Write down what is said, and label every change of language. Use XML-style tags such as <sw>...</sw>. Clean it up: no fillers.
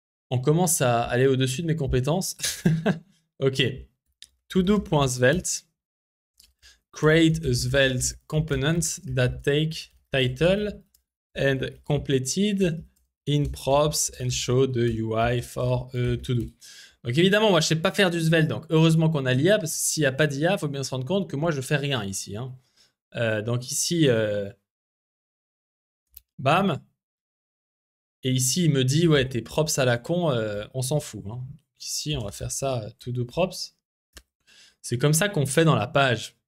<fr>on commence à aller au-dessus de mes compétences. Ok. todo.svelte.</fr> <en>Create a svelte component that take title and completed in props and show the UI for to-do.</en> <fr>Donc évidemment, moi je sais pas faire du Svelte, donc heureusement qu'on a l'IA, parce que s'il n'y a pas d'IA, il faut bien se rendre compte que moi je fais rien ici. Hein. Donc ici, bam. Et ici, il me dit, ouais, tes props à la con, on s'en fout. Hein. Ici, on va faire ça, to do props. C'est comme ça qu'on fait dans la page.</fr>